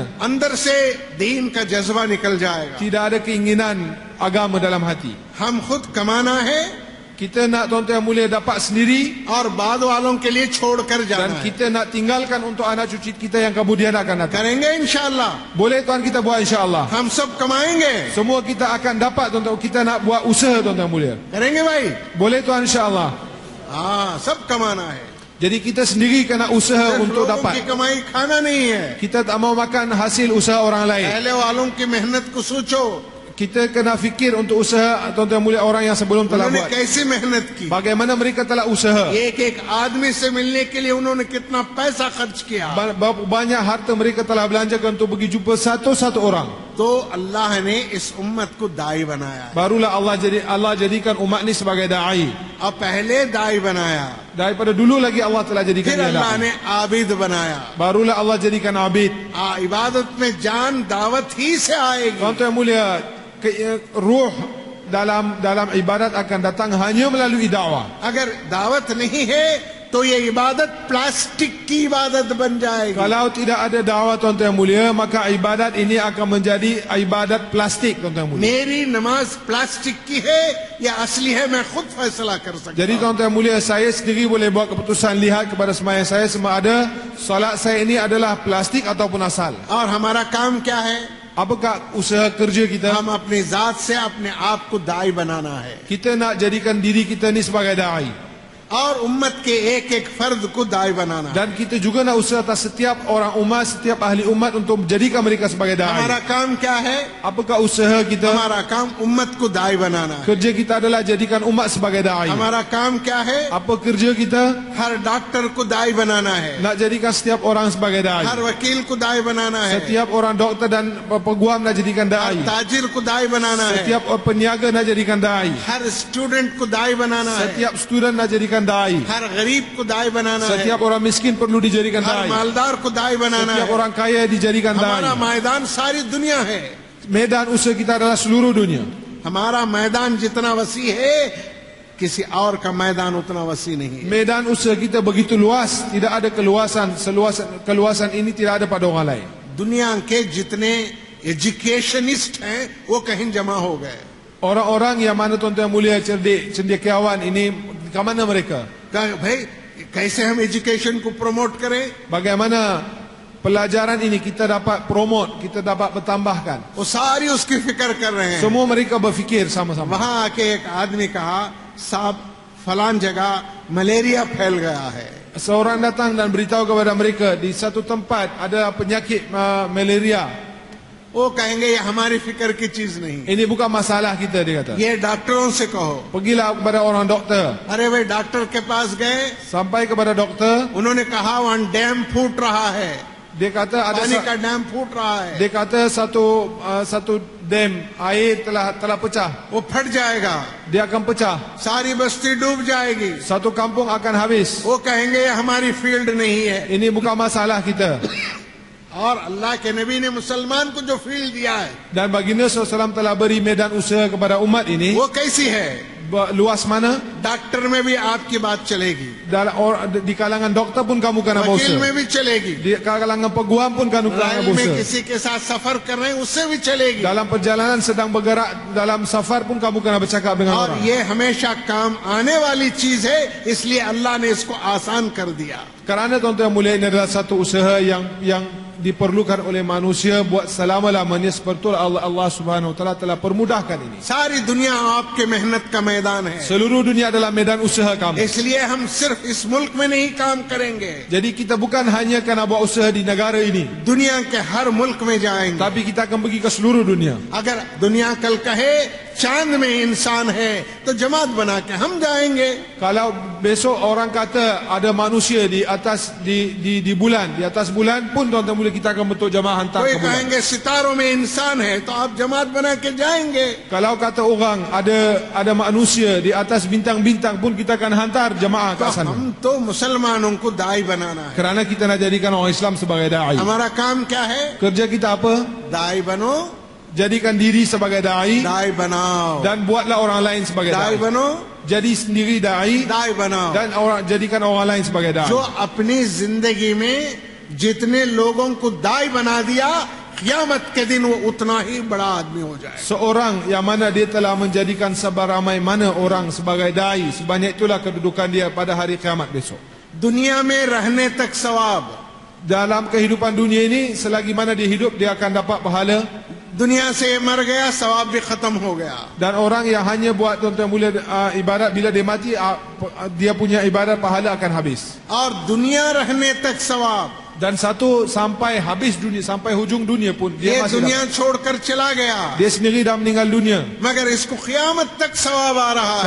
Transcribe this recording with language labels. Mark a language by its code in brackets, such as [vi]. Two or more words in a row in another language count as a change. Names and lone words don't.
[hi] अंदर से दीन का जज्बा निकल जाएगा. [ms] Tidak ada keinginan agama dalam hati. [hi] हम खुद कमाना है [ms] Kita nak tuan-tuan yang mulia dapat sendiri, [hi] और बाद वालों के लिए छोड़कर [ms] dan [hi] जाना है. [ms] kita nak tinggalkan untuk anak cucu kita yang kemudian akan datang. [hi] करेंगे इंशाअल्लाह. [ms] Boleh tuan kita buat insya-Allah. [hi] हम सब कमाएंगे. [ms] Semua kita akan dapat tuan-tuan, kita nak buat usaha tuan-tuan yang mulia. [hi] करेंगे भाई. [ms] Boleh tuan insya-Allah. [hi] हाँ, सब कमाना है. [ms] Jadi kita sendiri kena usaha [hi] सिर्फ [ms] untuk [hi] लोगों की [ms] dapat. [hi] कमाई खाना नहीं है. [ms] Kita tak mau makan hasil usaha orang lain. [hi] पहले वालों की मेहनत को सोचो, [ms] Kita kena fikir untuk usaha tuan-tuan yang mulia orang yang sebelum telah [hi] उन्होंने [ms] buat. [hi] कैसी मेहनत की, [ms] Bagaimana mereka telah usaha. [hi] एक एक आदमी से मिलने के लिए उन्होंने कितना पैसा खर्च किया. [ms] Berapa banyak harta mereka telah belanjakan untuk pergi jumpa satu-satu orang. [hi] तो अल्लाह ने इस उम्मत को दाई बनाया. [ms] Barulah Allah jadikan umat ni sebagai dai. [hi] अब पहले दाई बनाया, [ms] Daripada dulu lagi Allah telah jadikan [hi] फिर [ms] dia [hi] अल्लाह [ms] dai. [hi] ने आबिद बनाया. [ms] Barulah Allah jadikan abid. [hi] इबादत में जान दावत ही से आएगी. [ms] Tuan-tuan yang mulia, ruh dalam ibadat akan datang hanya melalui dakwah. [hi] अगर दावत नहीं है तो ये इबादत प्लास्टिक की इबादत बन जाएगी. [ms] Kalau tidak ada dakwah tuan-tuan yang mulia, maka ibadat ini akan menjadi ibadat plastik tuan-tuan yang mulia. [hi] मेरी नमाज प्लास्टिक की है या असली है मैं खुद फैसला कर सकता [ms] Jadi [hi] हूं. [ms] tuan-tuan yang mulia, saya sendiri boleh buat keputusan, lihat kepada sembahyang saya sama ada solat saya ini adalah plastik ataupun asal. [hi] और हमारा काम क्या है? [ms] Apakah usaha kerja kita? [hi] हम अपनी जात से अपने आप को दाई बनाना है [ms] Kita nak jadikan diri kita ni sebagai dai. [hi] और उम्मत के एक एक फर्द को दाई बनाना है. [ms] Dan kita juga nak usaha atas setiap orang umat, setiap ahli umat untuk menjadikan mereka sebagai [hi] हमारा [ms] dai. [hi] काम क्या है? [ms] Apakah usaha kita? [hi] हमारा काम उम्मत को दाई बनाना है. [ms] Kerja kita adalah jadikan umat sebagai dai. [hi] हमारा काम क्या है? [ms] Apa kerja kita? [hi] हर डॉक्टर को दाई बनाना है, [ms] Nak jadikan setiap orang sebagai dai. [hi] हर वकील को दाई बनाना है, [ms] Setiap orang doktor dan peguam nak jadikan dai. [hi] हर ताजिर को दाई बनाना है, [ms] Setiap peniaga nak jadikan dai. [hi] हर स्टूडेंट को दाई बनाना है, [ms] Setiap student nak jadikan dai. [hi] हर गरीब को दाई बनाना है, [ms] Setiap orang miskin perlu dijadikan [hi] हर [ms] dai. [hi] मालदार को दाई बनाना [ms] Setiap [hi] है. [ms] orang kaya dijadikan [hi] हमारा [ms] dai. [hi] मैदान सारी दुनिया है. [ms] Medan usaha kita adalah seluruh dunia. [hi] हमारा मैदान जितना वसी है किसी और का मैदान उतना वसी नहीं है. [ms] Medan usaha kita begitu luas, tidak ada keluasan ini tidak ada pada orang lain. [hi] दुनिया के जितने एजुकेशनिस्ट हैं वो कहीं जमा हो गए. [ms] Orang-orang yang mana tuan-tuan yang mulia, cerdik, cendekiawan ini ke mana mereka? [hi] कहा, भाई कैसे हम एजुकेशन को प्रमोट करें? [ms] Bagaimana pelajaran ini kita dapat promote, kita dapat bertambahkan? [hi] वो सारी उसकी फिक्र कर रहे हैं. [ms] Semua mereka berfikir sama-sama. [hi] वहां आके एक आदमी कहा, साहब फलान जगह मलेरिया फैल गया है. [ms] Seorang datang dan beritahu kepada mereka di satu tempat ada penyakit malaria. [hi] वो कहेंगे ये हमारी फिक्र की चीज नहीं, [ms] Ini bukan masalah kita, dia kata. [hi] ये डॉक्टरों से कहो. [ms] Pergilah kepada orang doktor. [hi] अरे भाई डॉक्टर के पास गए, [ms] Sampai kepada doktor, [hi] उन्होंने कहा वहां डैम फूट रहा है, [ms] dia kata ada [hi] पानी का डैम फूट रहा है, [ms] dia kata satu dam air telah pecah. [hi] वो फट जाएगा, [ms] Dia akan pecah. [hi] सारी बस्ती डूब जाएगी. [ms] Satu kampung akan habis. [hi] वो कहेंगे ये हमारी फील्ड नहीं है. [ms] Ini bukan masalah kita. [hi] और अल्लाह के नबी ने मुसलमान को जो फील्ड दिया है [ms] Dan baginda SAW telah beri medan usaha kepada umat ini. [hi] वो कैसी है? [ms] Luas mana? [hi] डॉक्टर में भी आपकी बात चलेगी, [ms] Di kalangan doktor pun kamu kena [hi] वकील [ms] berusaha. [hi] में भी चलेगी, [ms] Di kalangan peguam pun kamu kena [hi] रेल में [ms] berusaha. [hi] किसी के साथ सफर कर रहे हैं उससे भी चलेगी. [ms] Dalam perjalanan sedang bergerak dalam safar pun kamu kena bercakap dengan [hi] और [ms] orang. [hi] ये हमेशा काम आने वाली चीज है, इसलिए अल्लाह ने इसको आसान कर दिया. [ms] Kerana tuan-tuan yang mulia, ini adalah satu usaha yang diperlukan oleh manusia buat selama-lamanya, seperti Allah [ar] سبحانه وتعالى [ms] telah permudahkan ini. [hi] सारी दुनिया आपके मेहनत का मैदान है, [ms] Seluruh dunia adalah medan usaha kamu. [hi] इसलिए हम सिर्फ इस मुल्क में नहीं काम करेंगे, [ms] Jadi kita bukan hanya karena buat usaha di negara ini, [hi] दुनिया के हर मुल्क में जाएंगे. [ms] tapi kita akan pergi ke seluruh dunia. [hi] अगर दुनिया कल कहे चांद में इंसान है तो जमात बना के हम जाएंगे. [ms] Kalau besok orang kata ada manusia di atas di bulan, di atas bulan pun tuan-tuan boleh kita akan bentuk jamaah hantar [hi] कोई [ms] ke bulan. [hi] कहेंगे सितारों में इंसान है तो आप जमात बना के जाएंगे. [ms] Kalau kata orang ada manusia di atas bintang-bintang pun kita akan hantar jamaah [hi] तो [ms] ke sana. [hi] हम तो मुसलमानों को दाई बनाना है. [ms] Kerana kita nak jadikan orang Islam sebagai dai. [hi] हमारा काम क्या है? [ms] Kerja kita apa? [hi] दाई बनो, [ms] Jadikan diri sebagai dai [hi] दाई बनाओ, [ms] dan buatlah orang lain sebagai [hi] दाई [ms] dai. [hi] बनो, [ms] Jadi sendiri dai [hi] दाई बनाओ. [ms] dan jadikan orang lain sebagai dai. [hi] जो अपनी जिंदगी में जितने लोगों को दाई बना दिया, क़यामत के दिन वो उतना ही बड़ा आदमी हो जाए. [ms] Seorang yang mana dia telah menjadikan sebaramai mana orang sebagai dai, sebanyak itulah kedudukan dia pada hari kiamat besok. [hi] दुनिया में रहने तक सवाब, [ms] Dalam kehidupan dunia ini, selagi mana dia hidup, dia akan dapat pahala. [hi] दुनिया से मर गया सवाब भी खत्म हो गया. [ms] Dan orang yang hanya buat tuan-tuan mulia ibadat, bila dia mati, dia punya ibadat pahala akan habis. [hi] और दुनिया रहने तक सवाब, [ms] Dan satu sampai habis dunia, sampai hujung dunia pun dia [hi] ये [ms] masih [hi] दुनिया [ms] dapat. [hi] छोड़कर चला गया, [ms] Dia sendiri dah meninggal dunia, [hi] मगर इसको क़यामत तक सवाब आ रहा है.